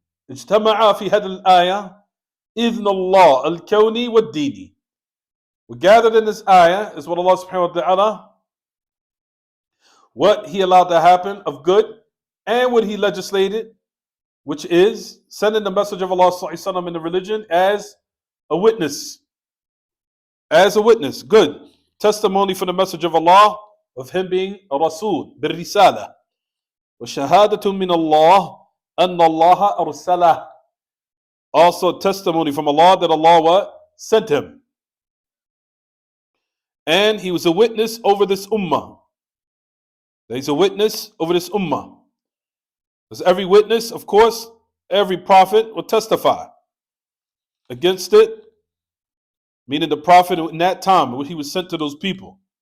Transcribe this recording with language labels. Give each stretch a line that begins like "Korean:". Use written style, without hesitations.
Arabic: اجتمع في هذه الآية إذن الله الكوني والديني.
English: We gathered in this ayah is what Allah subhanahu wa ta'ala, what He allowed to happen of good and what He legislated, which is sending the message of Allah sallallahu alaihi wasallam in the religion as a witness. As a witness, good. Testimony for the message of Allah, of Him being a Rasul, بالرسالة.
Arabic: وشهادة من الله أن الله أرسله.
English: Also testimony from Allah that Allah what? Sent Him. And He was a witness over this ummah. He's a witness over this ummah. As every witness, of course, every prophet will testify against it, meaning the prophet in that time when he was sent to those people.